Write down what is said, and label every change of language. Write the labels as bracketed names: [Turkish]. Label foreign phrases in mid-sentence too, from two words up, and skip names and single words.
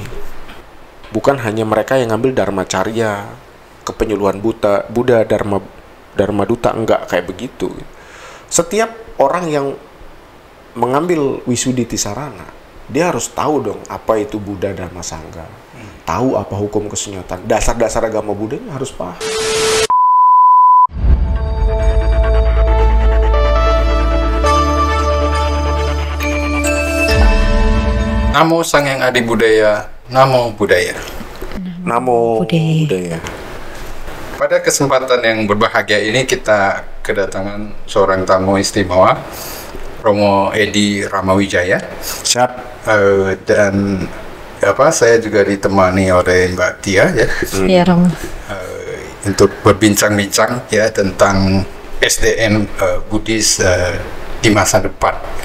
[Indonesian] Bukan hanya mereka yang ngambil Dharma Carya, kepenyuluhan Buddha, Dharma Duta, enggak kayak begitu. Setiap orang yang mengambil Wisudi Tisarana, dia harus tahu dong apa itu Buddha Dharma Sangha. Tahu apa hukum kesunyatan. Dasar-dasar agama Buddha harus paham. [Pali] Namo Sang Hyang Adi Budaya, Namo Buddhaya. Namo Buddhaya. [Indonesian] Pada kesempatan yang berbahagia ini kita kedatangan seorang tamu istimewa, Romo Edi Ramawijaya. Siap. Dan saya juga ditemani oleh Mbak Tia ya. Iya, Romo. Untuk berbincang-bincang ya tentang SDM Buddhis di masa depan.